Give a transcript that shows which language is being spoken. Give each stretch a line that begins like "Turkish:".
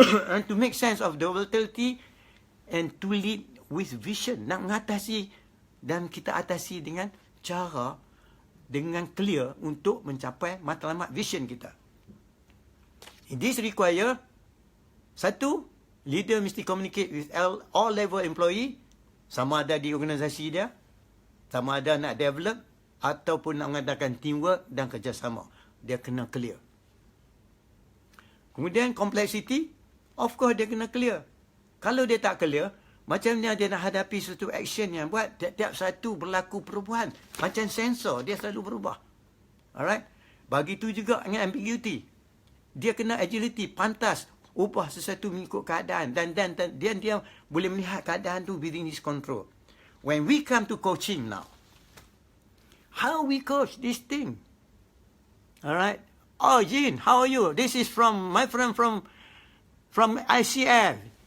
English: And to make sense of the volatility and to lead with vision.
Malay: Nak mengatasi dan kita atasi dengan cara, dengan clear untuk mencapai matlamat vision kita.
English: This require,
Malay: satu, leader mesti
English: communicate with all level employee,
Malay: sama ada di organisasi dia, sama ada nak develop ataupun nak mengadakan teamwork dan kerjasama. Dia kena clear. Kemudian complexity, of course dia kena clear. Kalau dia tak clear, macam ni dia nak hadapi satu action yang buat tiap-tiap satu berlaku perubahan. Macam sensor, dia selalu berubah. Alright? Begitu juga dengan ambiguity. Dia kena agility, pantas, ubah sesuatu mengikut keadaan. Dan dia boleh melihat keadaan tu
English: within his control. When we come to coaching now, how we coach this thing? Alright? Oh, Jean, how are you? This is from my friend from ICL.